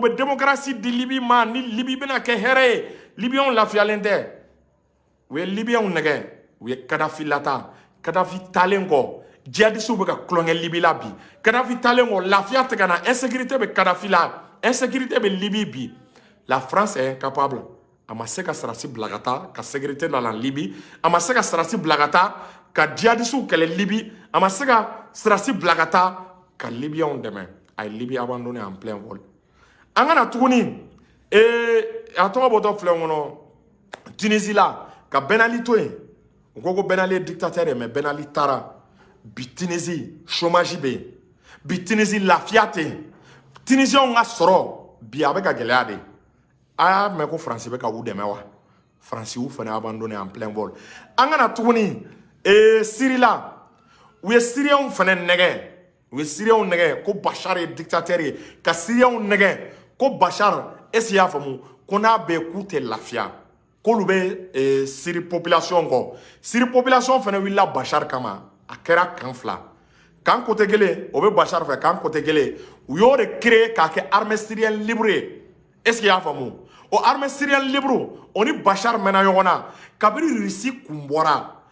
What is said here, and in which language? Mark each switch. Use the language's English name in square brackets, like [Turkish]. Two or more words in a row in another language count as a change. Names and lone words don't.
[Bambara] bɛ démocratie di Libye ma ni Libye bɛna kɛ hɛrɛ ye Libyens lafiyalen tɛ u ye Libyens nɛgɛ u ye Kadhafi lata Kadhafi talen kɔ djihadistes bɛ ka tulonkɛ Libye la bi Kadhafi talen kɔ lafiya tɛ ka na insécurité bɛ Kadhafi la insécurité bɛ Libye bi la [French] France est incapable [Bambara] a ma se ka sarasi bila ka taa ka sécurité nana Libye a ma se ka sarasi bila ka taa ka djihadistes kɛlɛ Libye a ma se ka sarasi bila ka taa ka Libyens dɛmɛ a ye Libye [French] abandonné en plein vol [Bambara] an kana tuguni a tɔgɔ bɔtɔ filɛ kɔnɔ Tunisie la ka Ben Ali to yen u ko Ben Ali ye dictateur ye mais Ben Ali taara bi Tunisie chômage bɛ yen bi Tunisie lafiya tɛ yen Tunisiens ka sɔrɔ bi a bɛ ka gɛlɛya de a y'a mɛn ko France bɛ ka u dɛmɛ wa France y'u fana [French] abandonné en plein vol [Bambara] an kana tuguni Syrie la u ye Syriens fana nɛgɛ u ye Syriens nɛgɛ ko Bachar ye dictateur ye ka Syriens nɛgɛ ko Bachar est-ce y'a faamu ko n'a bɛ k'u tɛ lafiya k'olu bɛ Syrie population kɔ Syrie population fana wulila Bachar kama a kɛra kan fila kan côté kelen o bɛ Bachar fɛ kan côté kelen u y'o de créer k'a kɛ [French] armée syrienne libre [Bambara] ye est-ce y'a faamu o [French] armée syrienne libre [Bambara] o ni Bachar mɛnna ɲɔgɔn na kabini Russie kun bɔra